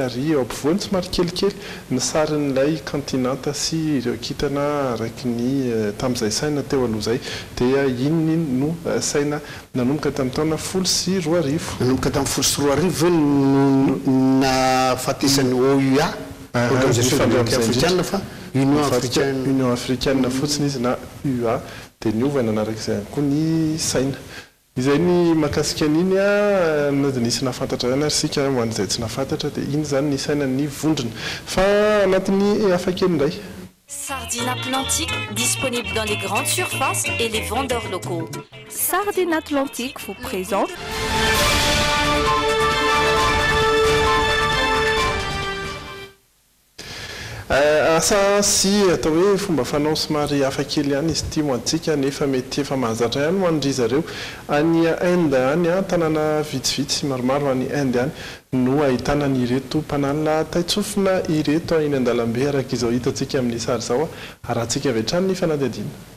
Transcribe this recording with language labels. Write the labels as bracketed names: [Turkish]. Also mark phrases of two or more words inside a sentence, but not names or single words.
[Malagasy] ary eo ampovoany somary kelikely ny sarin'ilay continente sy ireo kitana araiky ny tamin'izay saina teo aloha izay dia iny no saina nanomboka tamin'ny taona 12 nanomboka tamin'ny 12 na fatesan'ny OUA africaine fa Union africaine fotsiny izy na UA dia niovana anarak'izay koa ny saina. Izay ny makasika an'iny na dia nisy nafantatra ihany ary sika ho an'izay tsy nafantatra dia iny zany ny saina ny vondrona fa anatin'ny hafakely indray. [French] Sardine Atlantique, disponible dans les grandes surfaces et les vendeurs locaux. Sardine Atlantique vous présente [Malagasy] asa sy atao hoe fomba fanao somary hafakely ihany izy ity mo antsika nefa mety efa mahazatra ihany ho an'ry zareo any Inde any tanàna vitsivitsy maromaro any Inde any no ahitana ireto mpanala taitsofina ireto eny an-dalambe araka izao hitantsika amin'ny sary zao arahantsika avy hatrany ny fanadihadiana.